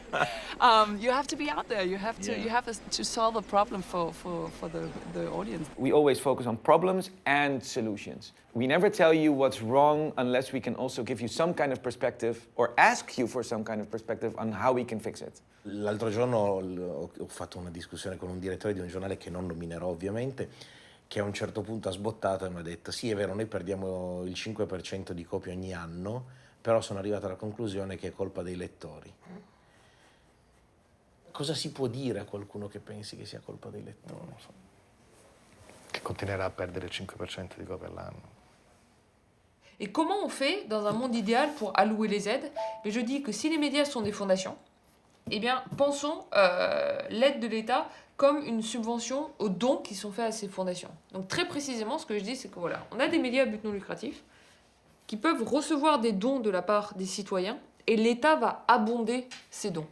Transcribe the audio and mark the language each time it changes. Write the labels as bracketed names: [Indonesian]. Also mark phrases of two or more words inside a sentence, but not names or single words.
[English] You have to be out there, you have to solve a problem for the audience. We always focus on problems and solutions. We never tell you what's wrong unless we can also give you some kind of perspective or ask you for some kind of perspective on how we can fix it. [Italian] L'altro giorno ho fatto una discussione con un direttore di un giornale che non nominerò ovviamente, che a un certo punto ha sbottato e mi ha detto sì, è vero, noi perdiamo il 5% di copie ogni anno, però sono arrivato alla conclusione che è colpa dei lettori. Cosa si può dire a qualcuno che pensi che sia colpa dei lettori? Non so. Che continuerà a perdere il 5% di copie all'anno. [French] Et comment on fait dans un monde idéal pour allouer les aides? Mais je dis que si les médias sont des fondations, eh bien pensons l'aide de l'État comme une subvention aux dons qui sont faits à ces fondations. Donc très précisément, ce que je dis, c'est que voilà, on a des médias à but non lucratif qui peuvent recevoir des dons de la part des citoyens et l'État va abonder ces dons.